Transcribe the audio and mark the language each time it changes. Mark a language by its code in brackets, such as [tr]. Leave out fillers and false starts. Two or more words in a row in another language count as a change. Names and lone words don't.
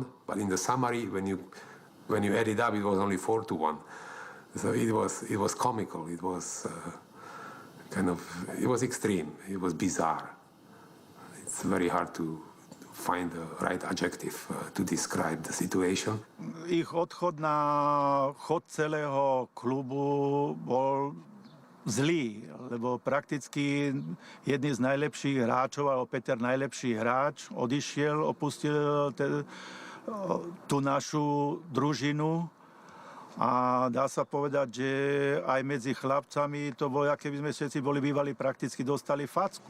[en] But in the summary, when you add it up, it was only 4-1. So it was comical. It was it was extreme. It was bizarre. It's very hard to find the right adjective to describe the situation. [sk] Ich odchod na chod celého klubu bol zlý, lebo prakticky jedný z najlepších hráčov, alebo Peter najlepší hráč, odišiel, opustil tú našu družinu a dá sa povedať, že aj medzi chlapcami to bolo, aké by sme všetci boli bývali, prakticky dostali facku.